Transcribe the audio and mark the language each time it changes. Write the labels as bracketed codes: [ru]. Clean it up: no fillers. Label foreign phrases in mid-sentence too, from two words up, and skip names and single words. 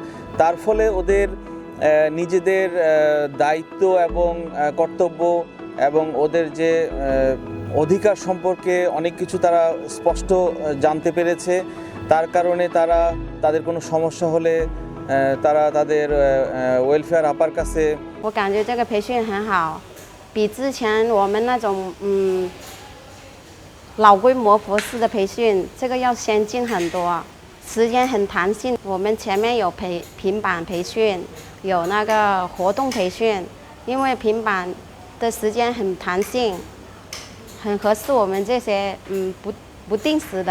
[bn] তার ফলে ওদের নিজেদের দায়িত্ব এবং কর্তব্য এবং ওদের যে অধিকার সম্পর্কে অনেক কিছু তারা স্পষ্ট জানতে পেরেছে। তার কারণে তাদের কোনো সমস্যা হলে তারা তাদের ওয়েলফেয়ার আপার কাছে। [zh] 我感觉这个培训很好，比之前我们那种老规模博士的培训，这个要先进很多，时间很弹性。我们前面有平板培训，有那个活动培训，因为平板的时间很弹性，很合适我们这些不定时的。